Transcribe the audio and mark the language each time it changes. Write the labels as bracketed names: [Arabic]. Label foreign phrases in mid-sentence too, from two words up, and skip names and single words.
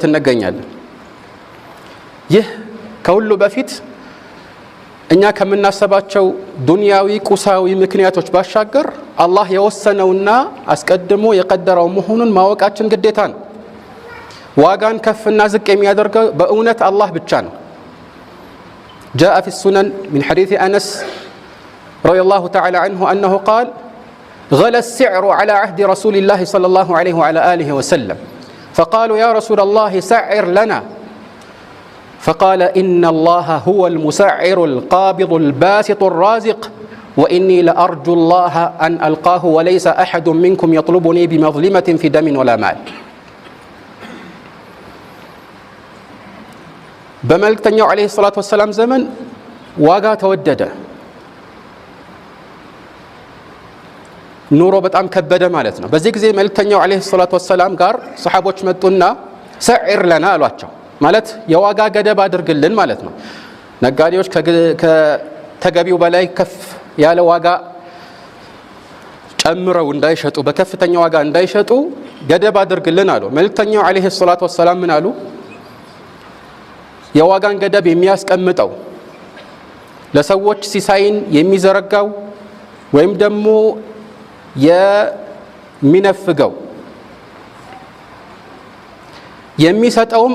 [Amharic] እንገኛለን። ይህ ከሁሉ በፊት እኛ ከምናስባቸው ዱንያዊ ቁሳዊ ምክንያቶች ባሻገር አላህ የወሰነውና አስቀድሞ የቀደረው መሆኑን ማወቃችን ግዴታ ነው። ዋጋን ከፍና ዝቅ የሚያደርገው በእውነት አላህ ብቻ ነው። [Arabic] جاء في السنن من حديث أنس رضي الله تعالى عنه أنه قال غلى السعر على عهد رسول الله صلى الله عليه وعلى آله وسلم فقالوا يا رسول الله سعر لنا فقال إن الله هو المسعر القابض الباسط الرازق وإني لأرجو الله أن ألقاه وليس أحد منكم يطلبني بمظلمة في دم ولا مال [Amharic] በመልእክተኛው [Arabic] عليه الصلاة والسلام [Amharic] ዘመን ዋጋ ተወደደ፣ ኑሮ በጣም ከበደ ማለት ነው። በዚህ ጊዜ መልእክተኛው [Arabic] عليه الصلاة والسلام [Amharic] ጋር ሰሃቦች መጡና [Arabic] سعر لنا [Amharic] አሏቸው። ማለት የዋጋ ገደብ አድርግልን ማለት ነው። ነጋዴዎች ከተገቢው በላይ ከፍ ያለ ዋጋ ጨምረው እንዳይሸጡ፣ በከፍተኛ ዋጋ እንዳይሸጡ ገደብ አድርግልን አሉ። መልእክተኛው [Arabic] عليه الصلاة والسلام [Amharic] ምን አሉ? የዋጋን ገደብ የሚያስቀምጠው ለሰዎች ሲሳይን የሚዘረጋው ወይም ደግሞ የሚነፍገው የሚሰጠውም